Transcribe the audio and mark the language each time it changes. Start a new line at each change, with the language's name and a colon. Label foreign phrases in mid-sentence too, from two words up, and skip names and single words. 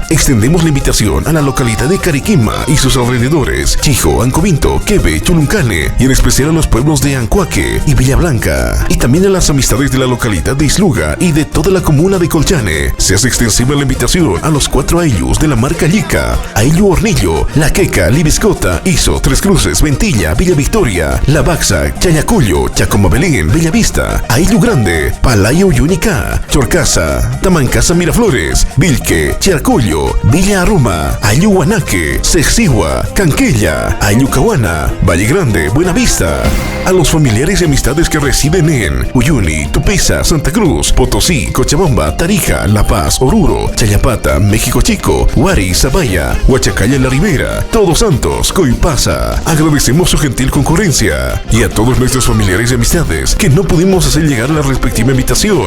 Spanish: Extendemos la invitación a la localidad de Cariquima y sus alrededores, Chijo, Ancovinto, Quebe, Chuluncane y en especial a los pueblos de Ancuaque y Villa Blanca. Y también a las amistades de la localidad de Isluga y de toda la comuna de Colchane. Se hace extensiva la invitación a los 4 aylus de la marca Yica: Ayllu Hornillo, La Queca, Libiscota, Iso, Tres Cruces, Ventilla, Villa Victoria, La Baxa, Chayacuyo, Chacomabelén, Bellavista, Ayllu Grande, Palayo Yunica, Chorcasa, Tamancasa Miraflores, Vilque, Chiarcuyo, Villa Aruma, Ayllu Guanaque, Sexigua, Canquella, Ayllu Cahuana, Valle Grande, Buenavista. A los familiares y amistades que residen en Uyuni, Tupiza, Santa Cruz, Potosí, Cochabamba, Tarija, La Paz, Oruro, Chayapata, México Chico, Huari, Zabaya, Huachacaya, La Ribera, Todos Santos, Coipasa. Agradecemos su gentil concurrencia y a todos nuestros familiares y amistades que no pudimos hacer llegar la respectiva invitación.